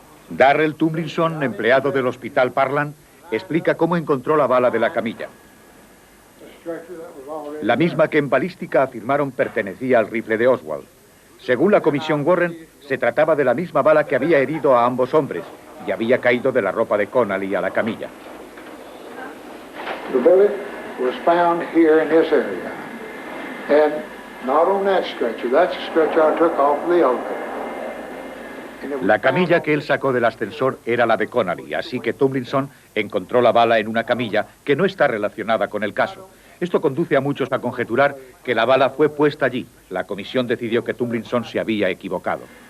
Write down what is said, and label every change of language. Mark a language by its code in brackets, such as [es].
[es] Darrell Tomlinson, empleado del Hospital Parkland, explica cómo encontró la bala de la camilla. La misma que en balística afirmaron pertenecía al rifle de Oswald. Según la Comisión Warren, se trataba de la misma bala que había herido a ambos hombres y había caído de la ropa de Connally a la camilla. [en] The bullet was found here in this area, and not on that stretcher. That's the stretcher I took off the elevator. [es] La camilla que él sacó del ascensor era la de Connally, así que Tomlinson encontró la bala en una camilla que no está relacionada con el caso. Esto conduce a muchos a conjeturar que la bala fue puesta allí. La comisión decidió que Tomlinson se había equivocado.